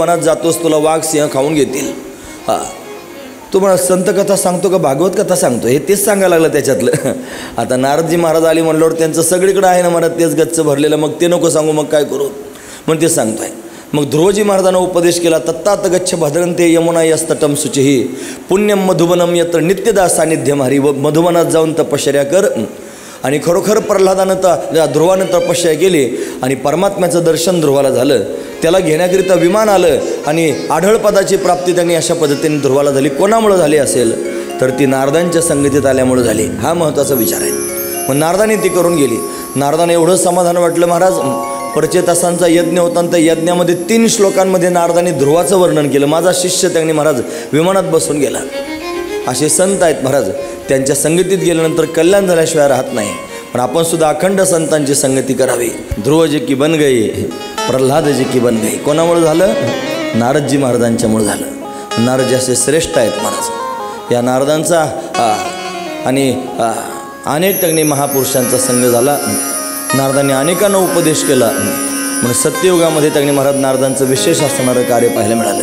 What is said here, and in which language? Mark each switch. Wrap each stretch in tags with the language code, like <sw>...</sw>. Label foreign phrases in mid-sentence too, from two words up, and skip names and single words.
<mr>अरे वनात जातोस, तुला वाघ सिंह खाऊन घेतील. तो मला संत कथा सांगतो का भागवत कथा सांगतो हे तेच सांगायला लागलं त्याच्यातलं. आता नारदजी महाराज आली म्हणल्यावर त्यांचं सगळीकडं आहे ना महाराज तेच गच्च भरलेलं, मग ते नको सांगू मग काय करू, मग ते सांगतोय. मग ध्रुवजी महाराजांना उपदेश केला,</mr> <sa>तत्तात गच्छ भद्रंते यमुना यस्तटम शुचिही पुण्यम मधुबनम यत्र नित्यदा सानिध्यम हरी.</sa> <mr>व मधुबनात जाऊन तपश्चर्या कर. आणि खरोखर प्रल्हादानं ध्रुवानं तपश्चर्या केली आणि परमात्म्याचं दर्शन ध्रुवाला झालं. त्याला घेण्याकरिता विमान आलं आणि आढळपदाची प्राप्ती त्यांनी अशा पद्धतीने ध्रुवाला झाली. कोणामुळं झाली असेल तर ती नारदांच्या संगतीत आल्यामुळं झाली. हा महत्त्वाचा विचार आहे. मग नारदाने ती करून गेली. नारदाने एवढं समाधान वाटलं महाराज, परिचय यज्ञ होता आणि त्या यज्ञामध्ये 3 श्लोकांमध्ये नारदाने ध्रुवाचं वर्णन केलं. माझा शिष्य त्यांनी महाराज विमानात बसून गेला. असे संत आहेत महाराज, त्यांच्या संगतीत गेल्यानंतर कल्याण झाल्याशिवाय राहत नाही. पण आपण सुद्धा अखंड संतांची संगती करावी.</mr> <hi>ध्रुव जी की बन गई, प्रल्हाद जी की बन गई.</hi> <mr>कोणामुळे झालं? नारदजी महाराजांच्यामुळे झालं. नारदजी असे श्रेष्ठ आहेत महाराज. या नारदांचा आणि अनेक त्यांनी महापुरुषांचा संग झाला. नारदांनी अनेकांना उपदेश केला. म्हणून सत्ययुगामध्ये त्यांनी महाराज नारदांचं विशेष असणारं कार्य पाहायला मिळालं.</mr>